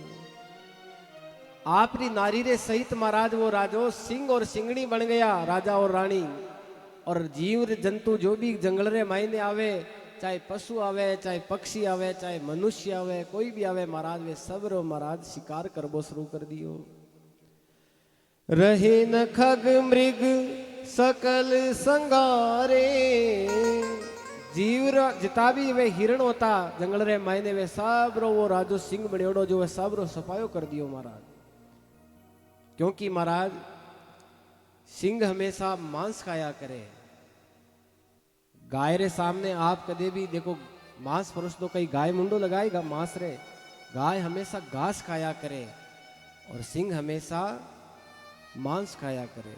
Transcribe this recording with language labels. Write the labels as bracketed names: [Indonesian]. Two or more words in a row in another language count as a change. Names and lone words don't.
[Marwari] आपरी नारी रे सहित महाराज वो राजो सिंह और सिंगणी बन गया राजा और रानी। और जीव जंतु जो भी जंगल रे मायने आवे, चाहे पशु आवे चाहे पक्षी आवे चाहे मनुष्य आवे कोई भी आवे महाराज वे सब रो महाराज शिकार करबो शुरू कर दियो। [Awadhi] रहे न खग मृग सकल संगारे, [Marwari] जीव जिता भी वे हिरण होता जंगल रे मायने वे सब रो वो राजो सिंह बनेड़ो जो वे सब रो सफायो कर दियो महाराज। क्योंकि महाराज सिंह हमेशा मांस खाया करे। गाय रे सामने आप कदे भी देखो मांस परोस दो, कई गाय मुंडो लगाएगा मांस रे, गाय हमेशा घास खाया करे और सिंह हमेशा मांस खाया करे।